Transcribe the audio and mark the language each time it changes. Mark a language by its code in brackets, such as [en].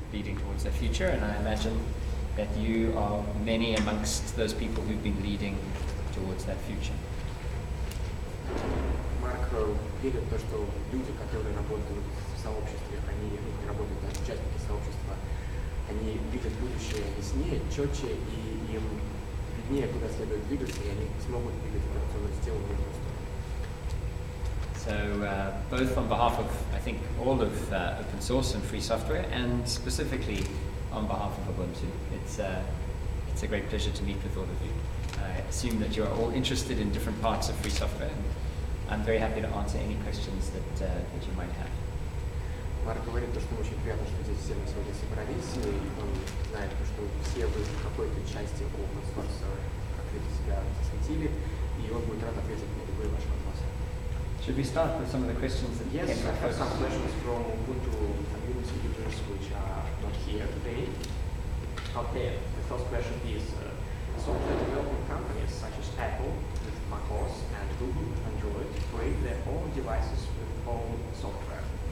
[en] leading towards their future, and I imagine that you are many amongst those people who've been leading towards that future. [ru] Марк верит в то, что люди, которые работают в сообществе, они не работают даже участники сообщества, они видят будущее яснее, четче, и им виднее, куда следует двигаться, и они смогут двигать операционную систему в нужную сторону. [en] So both on behalf of, I think, all of open source and free software, and specifically on behalf of Ubuntu, it's a great pleasure to meet with all of you. I assume that you're all interested in different parts of free software, and I'm very happy to answer any questions that you might have. [ru] Марк говорит, что ему очень приятно, что здесь все мы сегодня собрались, и он знает, что все вы в какой-то части open source открыто себя засветили, и он будет рад ответить на любые ваши вопросы. [en] Should we start with some of the questions that Yes, came I have first? some questions from Ubuntu community users which are not here today. Okay, the first question is, software development companies such as Apple with macOS and Google with Android create their own devices with own software.